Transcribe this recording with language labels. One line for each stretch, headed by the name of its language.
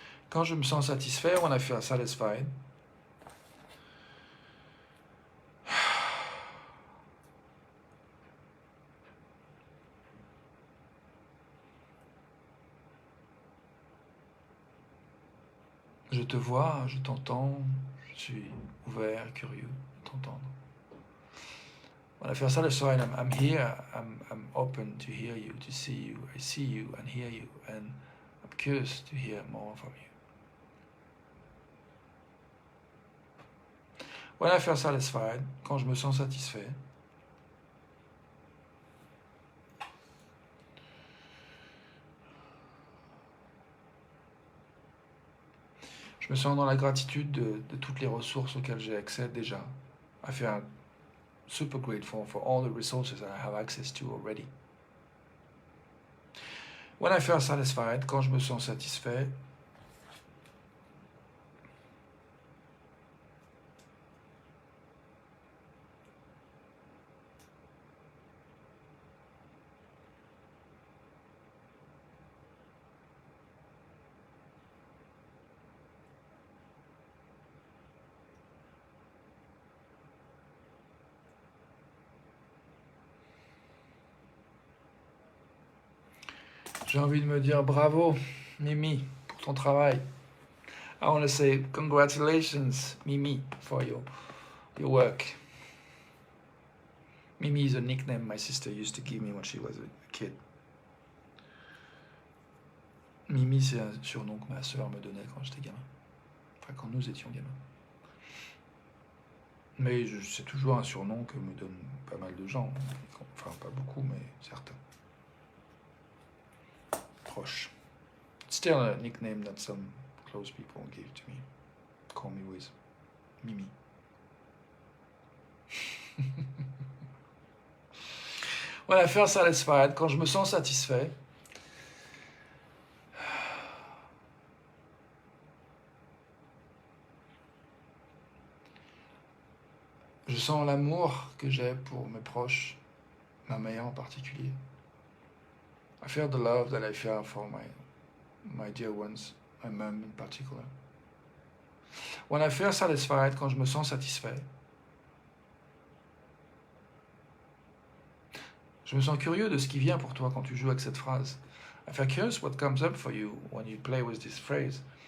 French: Quand je me sens satisfait,
English: when I feel satisfied,
French: je te vois, je t'entends, je suis ouvert, curieux de t'entendre.
English: When I feel satisfied, I'm here, I'm open to hear you, to see you, I see you and hear you, and I'm curious to hear more from you. When I feel satisfied,
French: quand je me sens satisfait, je me sens dans la gratitude de toutes les ressources auxquelles j'ai accès déjà.
English: I feel super grateful for all the resources that I have access to already. When I feel satisfied,
French: quand je me sens satisfait, j'ai envie de me dire bravo, Mimi, pour ton travail.
English: I want to say congratulations, Mimi, for your work. Mimi is a nickname my sister used to give me when she was a kid.
French: Mimi, c'est un surnom que ma sœur me donnait quand j'étais gamin. Enfin, quand nous étions gamins. Mais c'est toujours un surnom que me donnent pas mal de gens. Enfin, pas beaucoup, mais certains. Proches.
English: Still a nickname that some close people give to me. Call me with Mimi. When I feel satisfied,
French: quand je me sens satisfait, je sens l'amour que j'ai pour mes proches, ma mère en particulier.
English: I feel the love that I feel for my dear ones, my mom in particular. When I feel satisfied,
French: quand je me sens satisfait, je me sens curieux de ce qui vient pour toi quand tu joues avec cette phrase.
English: I feel curious what comes up for you when you play with this phrase.